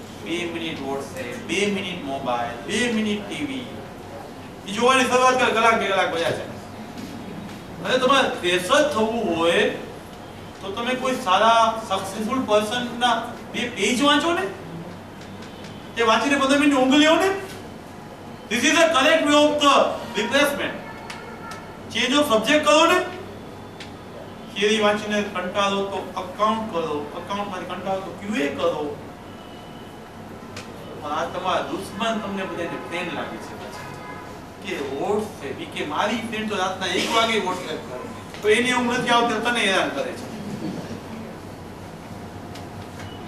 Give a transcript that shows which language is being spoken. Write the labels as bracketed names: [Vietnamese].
[Gujarati] 2 minute WhatsApp, 2 minute mobile, 2 minute TV. એ જોવાની શરૂઆત કર, કલાક 2 કલાક બજા છે. અને તમારે ફ્રેશર થવું હોય તો તમે કોઈ સારા સક્સેસફુલ પર્સન ના 2 પેજ વાંચો ને, એ વાંચીને 15 મિનિટ ઊંઘ લ્યો ને. [English] This is the correct way of the replacement. [Gujarati] Change of subject કરો ને. થિયરી વાંચીને કંટાળો તો અકાઉન્ટ કરો, અકાઉન્ટમાંથી કંટાળો તો ક્યુએ કરો. આ તમારા દુશ્મન તમને બધાને ફ્રેન્ડ લાગે છે કે વોટ્સએપ કે મારી ફ્રેન્ડ તો રાતના 1 વાગે વોટ્સએપ કરે તો એની ઊંઘ નથી આવતી, તને હેરાન કરે છે.